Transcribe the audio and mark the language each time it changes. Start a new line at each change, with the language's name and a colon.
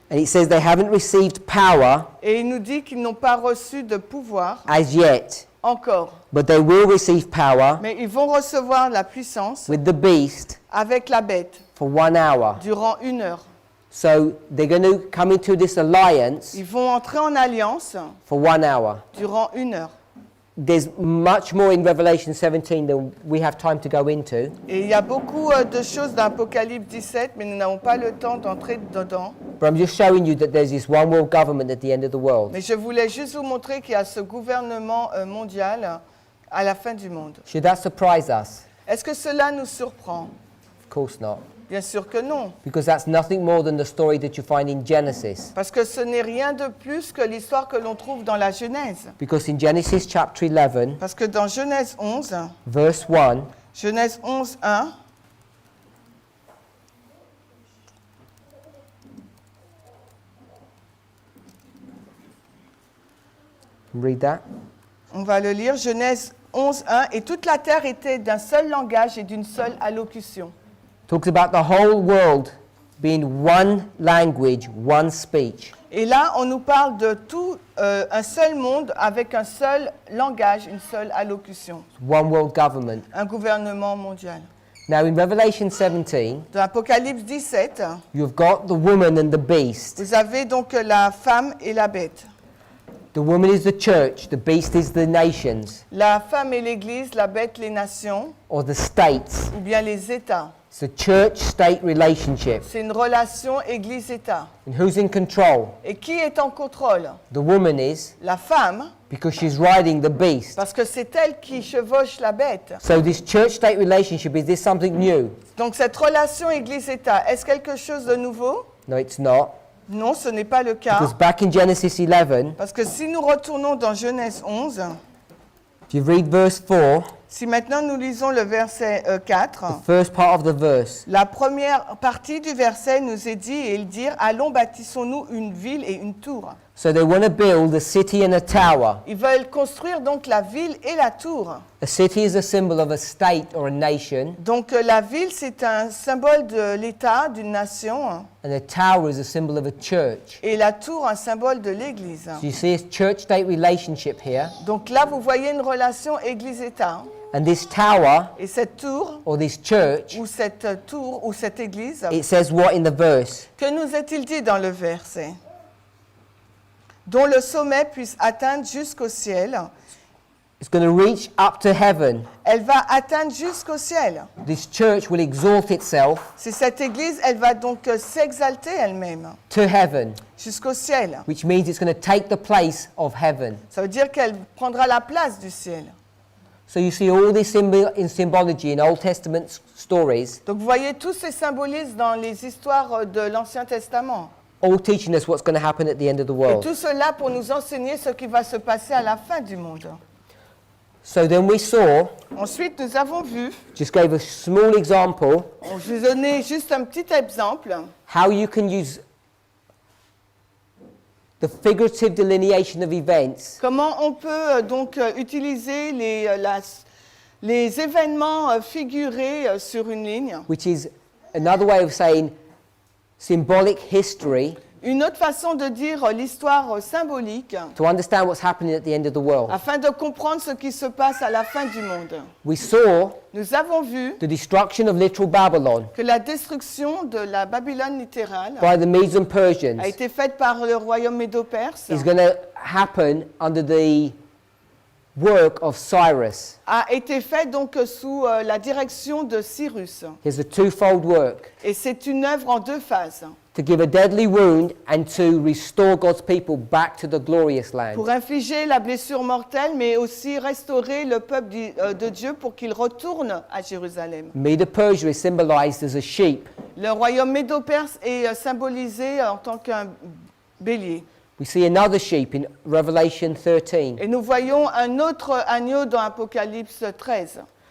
English: And it says they haven't received power
French: Et il nous dit qu'ils n'ont pas reçu de pouvoir
English: as yet,
French: encore.
English: but they will receive power
French: Mais ils vont recevoir la puissance
English: with the beast
French: avec la bête
English: for 1 hour.
French: durant 1 heure.
English: So they're going to come into this alliance
French: Ils vont entrer en alliance
English: for 1 hour.
French: durant 1 heure.
English: There's much more in Revelation 17 than we have time to go into.
French: Et il y a beaucoup de choses dans Apocalypse 17, mais nous n'avons pas le temps d'entrer dedans.
English: But I'm just showing you that there's this one world government at the end of the world.
French: Mais je voulais juste vous montrer qu'il y a ce gouvernement mondial à la fin du monde.
English: Should that surprise us?
French: Est-ce que cela nous surprend?
English: Of course not.
French: Bien sûr que non,
English: Because that's nothing more than the story that you find in Genesis.
French: parce que ce n'est rien de plus que l'histoire que l'on trouve dans la Genèse.
English: Because in Genesis chapter 11,
French: Parce que dans Genèse 11,
English: verse 1,
French: Genèse 11, 1,
English: read that.
French: on va le lire, Genèse 11, 1, et toute la terre était d'un seul langage et d'une seule allocution.
English: Talks about the whole world being one language, one speech.
French: Et là, on nous parle de tout un seul monde avec un seul langage, une seule allocution,
English: One world government.
French: un gouvernement mondial.
English: Now in Revelation 17,
French: Dans Apocalypse 17,
English: you've got the woman and the beast.
French: vous avez donc la femme et la bête.
English: The woman is the church, the beast is the nations,
French: La femme est l'Église, la bête les nations,
English: or the states.
French: ou bien les États.
English: It's a church-state relationship.
French: C'est une relation Église-État.
English: And who's in control?
French: Et qui est en contrôle?
English: The woman is,
French: La femme,
English: because she's riding the beast.
French: parce que c'est elle qui chevauche la bête.
English: So this church-state relationship, is this something new?
French: Donc cette relation Église-État, est-ce quelque chose de nouveau?
English: No, it's not.
French: Non, ce n'est pas le cas.
English: Because back in Genesis 11,
French: Parce que si nous retournons dans Genèse 11,
English: if you read verse 4,
French: si maintenant nous lisons le verset 4,
English: the first part of the verse,
French: la première partie du verset nous est dit, et ils dirent, allons bâtissons-nous une ville et une tour.
English: so they want to build a city and a tower.
French: Ils veulent construire donc la ville et la tour.
English: A city is a symbol of a state or a nation,
French: Donc la ville, c'est un symbole de l'État, d'une nation,
English: and a tower is a symbol of a church.
French: et la tour, un symbole de l'Église.
English: So you see a church-state relationship here,
French: Donc là, vous voyez une relation Église-État.
English: and this tower
French: Et cette tour,
English: or this church,
French: ou cette tour, ou cette Église,
English: it says what in the verse?
French: que nous est-il dit dans le verset? Dont le sommet puisse atteindre jusqu'au ciel.
English: It's going to reach up to heaven.
French: Elle va atteindre jusqu'au ciel.
English: This church will exalt itself
French: C'est cette Église, elle va donc s'exalter elle-même
English: to heaven,
French: jusqu'au ciel.
English: which means it's going to take the place of heaven.
French: Ça veut dire qu'elle prendra la place du ciel.
English: So you see all this in symbology in Old Testament stories,
French: Donc vous voyez tous ces symbolismes dans les histoires de l'Ancien Testament.
English: all teaching us what's going to happen at the end of the
French: Et
English: world.
French: tout cela pour nous enseigner ce qui va se passer à la fin du monde.
English: So then we saw,
French: Ensuite, nous avons vu,
English: just gave a small example,
French: je vais donner juste un petit exemple,
English: how you can use the figurative delineation of events
French: comment on peut donc utiliser les événements figurés sur une ligne.
English: which is another way of saying symbolic history,
French: Une autre façon de dire l'histoire symbolique,
English: to understand what's happening at the end of the world.
French: afin de comprendre ce qui se passe à la fin du monde.
English: We saw
French: Nous avons vu
English: the destruction of literal Babylon
French: que la destruction de la Babylone littérale
English: by the Medes and Persians
French: a été faite par le royaume médo-perse,
English: is going to happen under the work of Cyrus.
French: a été faite donc sous la direction de Cyrus.
English: Here's a twofold work,
French: Et c'est une œuvre en deux phases,
English: to give a deadly wound and to restore God's people back to the glorious land.
French: pour infliger la blessure mortelle, mais aussi restaurer le peuple de Dieu pour qu'il retourne à Jérusalem.
English: Medo-Persia is symbolized as a sheep.
French: Le royaume médo-perse est symbolisé en tant qu'un bélier.
English: We see another sheep in Revelation 13.
French: Et nous voyons un autre agneau dans Apocalypse 13.